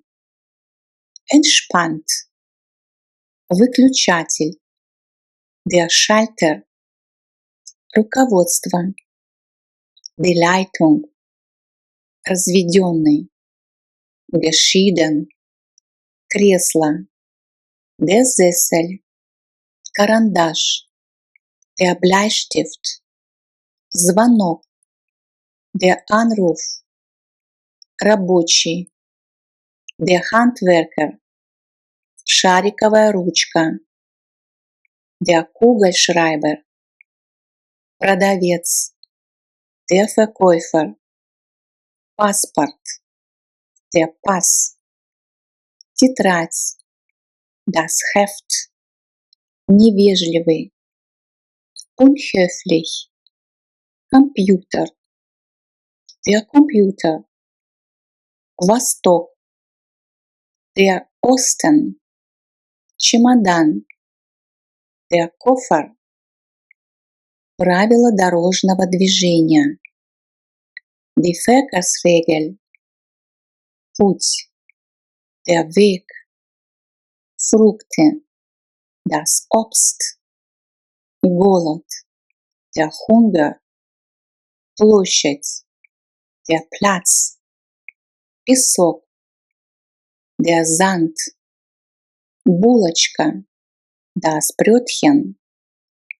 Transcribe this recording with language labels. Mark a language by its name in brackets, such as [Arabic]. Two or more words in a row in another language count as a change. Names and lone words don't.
[German] entspannt, выключатель, der Schalter, руководство, die Leitung, разведенный, geschieden, кресло, der Sessel, карандаш, der Bleistift, звонок, der Anruf, рабочий, der Handwerker, [Russian] шариковая ручка, [German] der Kugelschreiber, продавец, der Verkäufer, паспорт, der Pass, тетрадь, das Heft, невежливый, unhöflich, компьютер, der Computer, Восток, der Osten, чемодан, der Koffer, [Russian] правила дорожного движения, [German] die Verkehrsregel, путь, der Weg, Frukte, das Obst, голод, der Hunger, площадь, der Platz, песок, der Sand, булочка, das Brötchen,